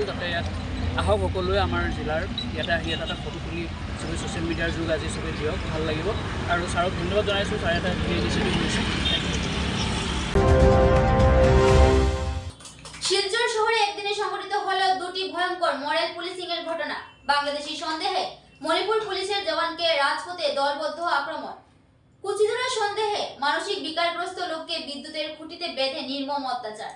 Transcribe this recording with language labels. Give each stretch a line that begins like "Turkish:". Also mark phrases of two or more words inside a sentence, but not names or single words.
Assamese: তাতে ইয়াত আহক সকলোৱে আমাৰ জিলাৰ ইয়াতে আহি এটা ফটো তুলি চবেই
English: social media
Assamese: যুগ আজি চবেই দিয়ক, ভাল লাগিব। আৰু ছাৰক ধন্যবাদ জনাইছোঁ, ছাৰে এটা ইনিচিয়েটিভ লৈছে।
Bangla: শিলচর শহরে একদিনে সংঘটিত হলো দুটি ভয়ঙ্কর
English: moral policing
Bangla: এর ঘটনা। বাংলাদেশি সন্দেহে মণিপুর পুলিশের জওয়ানকে রাজপথে দলবদ্ধ আক্রমণ। কুচিধরা সন্দেহে মানসিক বিকারগ্রস্ত লোককে বিদ্যুতের খুঁটিতে বেঁধে নির্মম অত্যাচার।